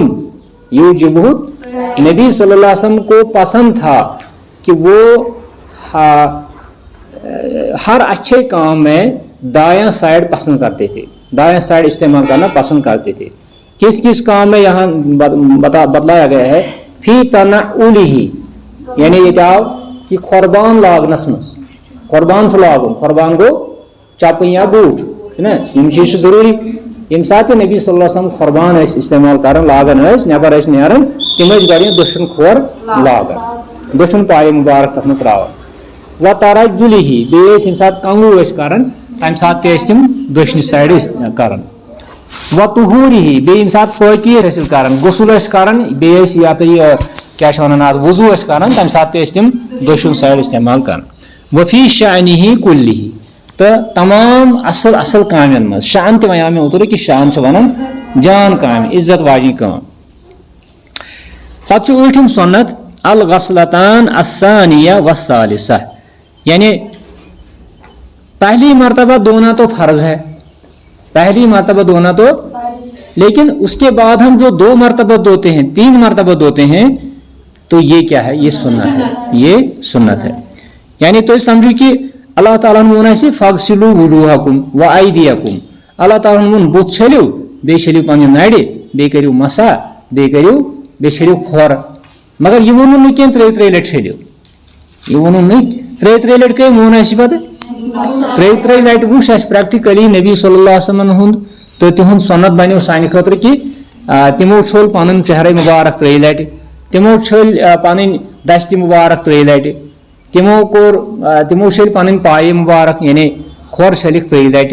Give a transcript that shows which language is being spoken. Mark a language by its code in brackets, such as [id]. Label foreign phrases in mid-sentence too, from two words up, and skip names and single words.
[ur] یعجبہ، نبی صلی اللہ علیہ وسلم کو پسند تھا کہ وہ ہر اچھے کام میں دایاں سائڈ پسند کرتے تھے، دایاں سائڈ استعمال کرنا پسند کرتے تھے. کس کس کام میں یہاں بتلایا گیا ہے؟ [ar] فی تنعلہ، [ks] یعنی یہ آو کہ قربان لاگنس مز. قربان چھُ لاگُن، قربان گوٚو چپٕنۍ یا بوٗٹھ، چھُنہ یِم چیٖز چھِ ضروٗری. ییٚمہِ ساتہٕ تہِ نبی صلی اللہ علیہ وسلم قربان ٲسۍ استعمال کران، لاگان ٲسۍ، نیبر ٲسۍ نیران، تِم ٲسۍ گۄڈٕ دٔچھُن کھور لاگان، دٔچھُن پایہِ مُبارک تتھ منٛز تراوان. [ar] و ترجلہ، [ks] بیٚیہِ ٲسۍ ییٚمہِ ساتہٕ کنگوٗ ٲسۍ کران تمہِ ساتہٕ تہِ ٲسۍ تِم دٔچھنہِ سایڈٕ کران. [ar] و طہورہ، [ks] بیٚیہِ ییٚمہِ ساتہٕ پٲکی ٲسۍ حٲصِل کران، غسل ٲسۍ کران، بیٚیہِ ٲسۍ یا تہٕ یہِ کیاہ چھِ وَنان اَتھ وضوٗ ٲسۍ کران، تمہِ ساتہٕ تہِ ٲسۍ تِم دٔچھُن سایڈ استعمال کران. [ar] وفی شأنہ کلہ، [ks] تہٕ تمام اصل اصل کامٮ۪ن منٛز. شأن تہِ وَنیو مےٚ اوترٕ کہِ شأن چھِ وَنان جان کامہِ، عزت واجیٚنۍ کٲم. پتہٕ چھُ ٲٹھِم سُنت [ar] الغسلتان الثانیہ والثالثہ، [ur] یعنی پہلی مرتبہ دھونا تو فرض ہے، پہلی مرتبہ دھونا تو، لیکن اس کے بعد ہم جو 2 مرتبہ دھوتے ہیں، 3 مرتبہ دھوتے ہیں، تو یہ کیا ہے؟ یہ سنت ہے، یہ سنت ہے. یعنی تو سمجھو کہ اللہ تعالیٰ نے [ks] وون اَسہِ [ar] فغسلوا وجوہکم وایدیکم. [ks] اللہ تعالیٰ نے وون بُتھ چھٔلِو، بیٚیہِ چھٔلِو پنٕنہِ نرِ، بیٚیہِ کٔرِو مسا، بیٚیہِ چھٔلِو کھۄر. مگر یہِ ووٚنُن نہٕ کینٛہہ 3 لٹہِ چھٔلِو، یہِ ووٚنُن نہٕ 3 لٹہِ کٔمۍ ووٚن اَسہِ پتہٕ؟ 3 لٹہِ وٕچھ اَسہِ پریکٹِکلی نبی صلی اللہ علیہ وسلم ہُنٛد، تہٕ تِہُنٛد سنت بنیو سانہِ خٲطرٕ کہ تِمو چھوٚل پنُن چہرے مُبارک 3 لٹہِ، تِمو چھٔلۍ پنٕنۍ دستہِ مُبارک 3 لٹہِ، تِمو چھٔلۍ پنٕنۍ پایہِ مُبارک، یعنی کھۄر چھٔلِکھ 3 لٹہِ.